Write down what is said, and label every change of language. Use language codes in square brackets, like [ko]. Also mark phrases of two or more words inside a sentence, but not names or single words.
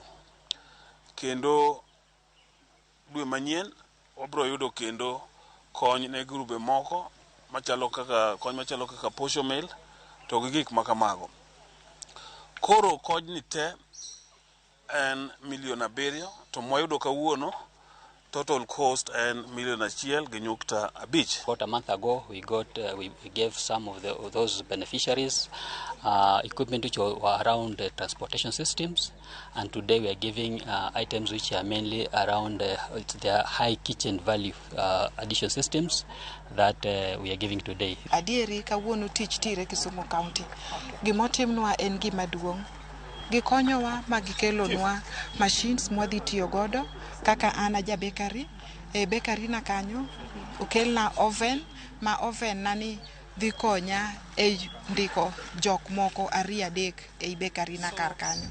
[luo] Kendo dwe manyien wabro yudo kendo kony ne grube moko machalo kaka posho meal to gi gik makamago. Koro kony ni te en $1,700,000 to mwayudo kawuono [en] total cost and $1,1.5 million. About a month ago, we gave some of those beneficiaries equipment which were around transportation systems, and today we are giving items which are mainly around their high kitchen value addition systems that we are giving today. [luo] Adieri kawuono tich tire Kisumu County. Gimotimnwa en gima duong'. Gikonyowa magikelonwa machines mwadhi tiyo godo kaka ana ja bakery e bakery na kanyo okelna oven ma oven nani dhi konya e ndiko jok moko 2-3 e bakery na kar kanyo.